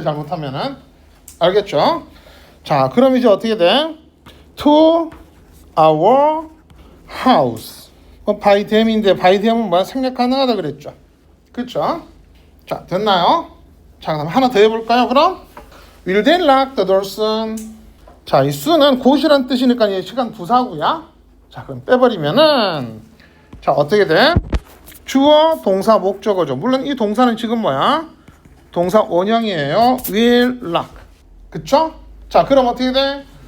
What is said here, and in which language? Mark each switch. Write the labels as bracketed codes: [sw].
[ko] 잘못하면은. 알겠죠? 자, 그럼 이제 어떻게 돼? [en] to our house. by them [ko] 인데 by them은 생략 가능하다 그랬죠. 그쵸? 자, 됐나요? 자, 그럼 하나 더 해볼까요? 그럼 [en] will they lock the doors? [ko] 자, 이 수는 곧이란 뜻이니까 이 시간 부사구야. 자, 그럼 빼버리면은 자, 어떻게 돼? 주어, 동사, 목적어죠. 물론 이 동사는 지금 동사 원형이에요. [en] will lock. [ko] 그쵸? 자, 그럼 어떻게 돼?